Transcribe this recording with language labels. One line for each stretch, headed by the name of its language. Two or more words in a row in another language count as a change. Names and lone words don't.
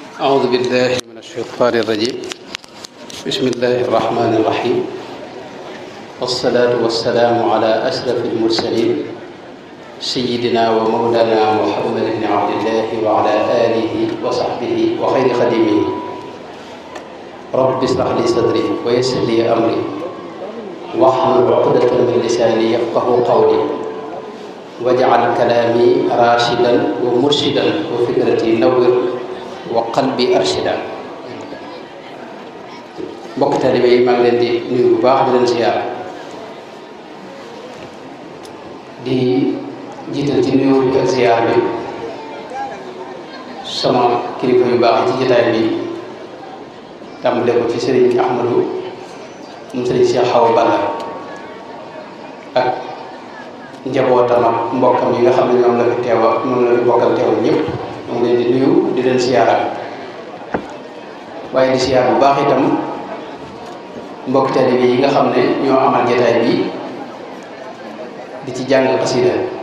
Arabic: أعوذ بالله من الشيطان الرجيم بسم الله الرحمن الرحيم والصلاة والسلام على أشرف المرسلين سيدنا ومولانا محمد بن عبد الله وعلى آله وصحبه وخير خديمه رب اشرح لي صدري ويسر لي أمري واحلل عقدة من لساني يفقه قولي واجعل كلامي راشدا ومرشدا وفكرتي نور وقلبي أرشدا.
Wolof: mbokk taalibe yi maa ngi leen di nuyu bu baax di leen ziyaar di jiital ci nuyu bi ak ziyaar bi sama kilifa yu baax ci jotaay bi tàmbale ko ci Serigne Ahmadou moom Serigne Cheikh Awa Balla ak njabootam ak mbokkam yi nga xam ne ñoom la fi teewa moom la fi bokkal teew ñëpp ñoo ngi leen di nuyu di leen ziyaara waaye di ziyaar bu baax itam mbokk taalibe yi nga xam ne ñoo amal jotaay bi di ci jàng xasida